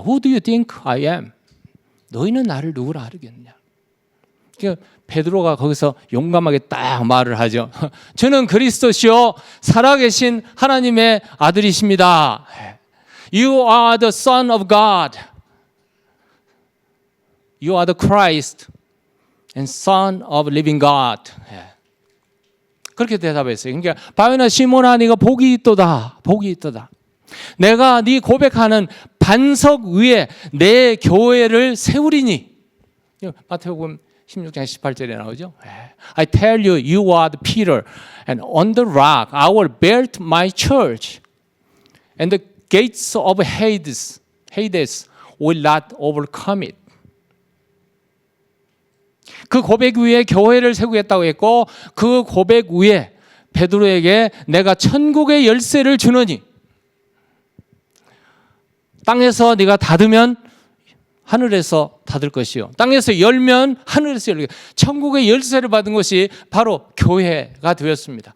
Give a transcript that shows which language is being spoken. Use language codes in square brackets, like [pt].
[en] Who do you think I am? [ko] 너희는 나를 누구라 하겠느냐? 그러니까 베드로가 거기서 용감하게 딱 말을 하죠. 저는 그리스도시요 살아계신 하나님의 아들이십니다. [en] You are the Son of God. You are the Christ and Son of living God. [ko] 그렇게 대답했어요. 그러니까 바요나 시몬아 네가 복이 있도다. 복이 있도다. 내가 네 고백하는 반석 위에 내 교회를 세우리니. 마태복음 16장 18절에 나오죠. [en] I tell you, you are the Peter, and on the rock I will build my church, and the gates of Hades will not overcome it. [ko] 그 고백 위에 교회를 세우겠다고 했고 그 고백 위에 베드로에게 내가 천국의 열쇠를 주노니 땅에서 네가 닫으면 하늘에서 닫을 것이요 땅에서 열면 하늘에서 열게 천국의 열쇠를 받은 것이 바로 교회가 되었습니다.